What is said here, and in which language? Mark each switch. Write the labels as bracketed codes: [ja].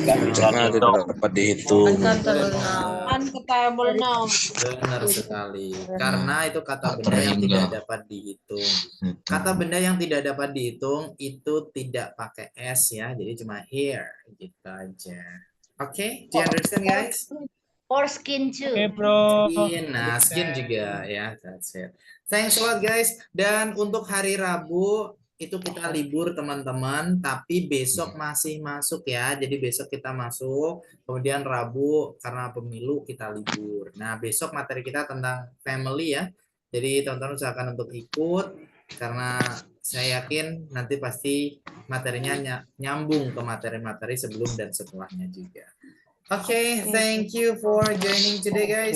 [id] Karena tidak dapat dihitung. [en] Uncountable noun. [id] benar sekali. Karena itu kata benda yang tidak dapat dihitung. Kata benda yang tidak dapat dihitung itu tidak pakai s ya, jadi cuma hair gitu aja. [en] Oke, do you understand guys? Or skin too. Skin, [id] nah skin juga ya, [en] that's it. Thanks a lot guys. [id] Dan untuk hari Rabu itu kita libur teman-teman, tapi besok masih masuk ya. Jadi besok kita masuk, kemudian Rabu karena pemilu kita libur. Nah besok materi kita tentang family ya. Jadi teman-teman usahakan untuk ikut karena saya yakin nanti pasti materinya nyambung ke materi-materi sebelum dan setelahnya juga. [en] Okay, thank you for joining today guys.